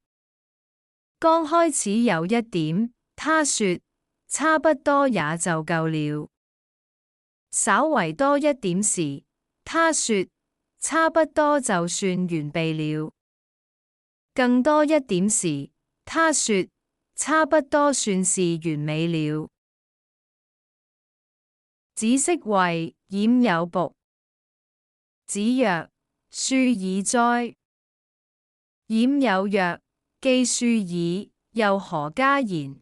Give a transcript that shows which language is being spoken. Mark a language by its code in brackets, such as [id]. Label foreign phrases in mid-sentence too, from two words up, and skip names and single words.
[zh] 剛開始有一點，他說差不多也就夠了；稍為多一點時，他說差不多就算完備了；更多一點時，他說差不多算是完美了。 [lzh] 子奭謂冉有僕。子曰：庶矣哉！冉有曰：既庶矣，又何加言？